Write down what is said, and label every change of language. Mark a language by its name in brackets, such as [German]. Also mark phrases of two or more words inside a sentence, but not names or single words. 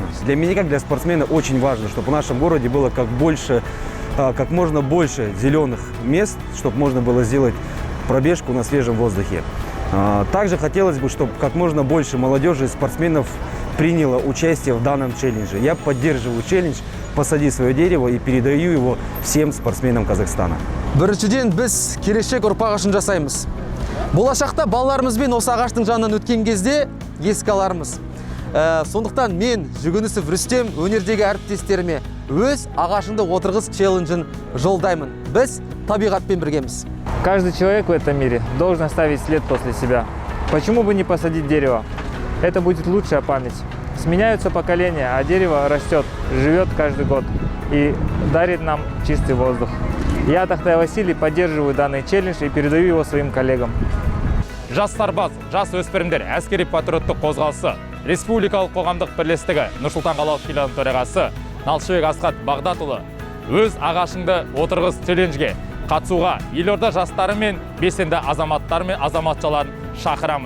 [Russian] Для меня, как для спортсмена, очень важно, чтобы в нашем городе было как можно больше зеленых мест, чтобы можно было сделать пробежку на свежем воздухе. Также хотелось бы, чтобы как можно больше молодежи и спортсменов приняло участие в данном челлендже. Я поддерживаю челлендж «Посади свое дерево» и передаю его всем спортсменам Казахстана. [Kazakh] Біріншіден біз келешек ұрпақ үшін жасаймыз. Болашақта балаларымызбен осы ағаштың жанынан өткен кезде еске алармыз. Сондықтан мен, Жүгінісов Рүстем, өнердегі әріптестеріме өз ағашыңды отырғыз челленджін жолдаймын. Біз табиғатпен біргеміз. [Russian] Каждый человек в этом мире должен оставить след после себя. Почему бы не посадить дерево? Это будет лучшая память. Сменяются поколения, а дерево растет, живет каждый год и дарит нам чистый воздух. Я, Тахтай Василий, поддерживаю данный челлендж и передаю его своим коллегам. [Kazakh] Жас сарбаз, жас өспірімдер әскери патриоттық қозғалысы, республикалық қоғамдық бірлестігі Нұрсұлтан қалалық филиалының төрағасы Налшыбек Асхат Бағдатұлы өз ағашыңды отырғыз челленджге қатысуға елорда жастары мен белсенді азаматтар мен азаматшаларын шақырамын.